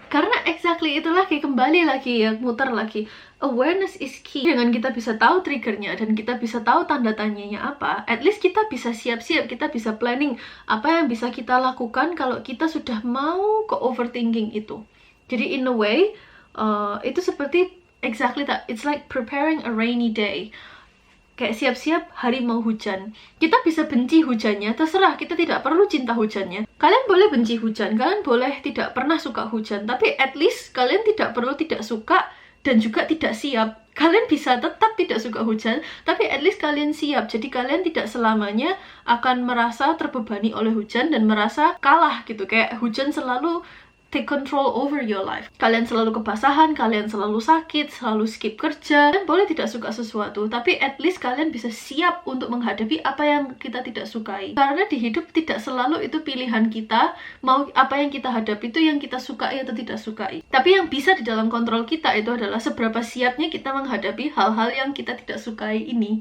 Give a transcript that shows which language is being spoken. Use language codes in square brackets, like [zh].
[id] Karena exactly itu lagi, kembali lagi ya, muter lagi. [en] Awareness is key. [id] Dengan kita bisa tahu triggernya dan kita bisa tahu tanda tanyanya apa, [en] at least [id] kita bisa siap-siap, kita bisa planning apa yang bisa kita lakukan kalau kita sudah mau ke overthinking itu. Jadi [en] in a way, [id] itu seperti [en] exactly that. It's like preparing a rainy day. [id] Kayak siap-siap hari mau hujan. Kita bisa benci hujannya, terserah, kita tidak perlu cinta hujannya. Kalian boleh benci hujan, kalian boleh tidak pernah suka hujan, tapi [en] at least [id] kalian tidak perlu tidak suka dan juga tidak siap. Kalian bisa tetap tidak suka hujan, tapi [en] at least [id] kalian siap. Jadi kalian tidak selamanya akan merasa terbebani oleh hujan dan merasa kalah gitu. Kayak hujan selalu [en] take control over your life. [id] Kalian selalu kebasahan, kalian selalu sakit, selalu skip kerja. Kalian boleh tidak suka sesuatu, tapi [en] at least [id] kalian bisa siap untuk menghadapi apa yang kita tidak sukai. Karena di hidup tidak selalu itu pilihan kita, mau apa yang kita hadapi itu yang kita sukai atau tidak sukai. Tapi yang bisa di dalam kontrol kita itu adalah seberapa siapnya kita menghadapi hal-hal yang kita tidak sukai ini.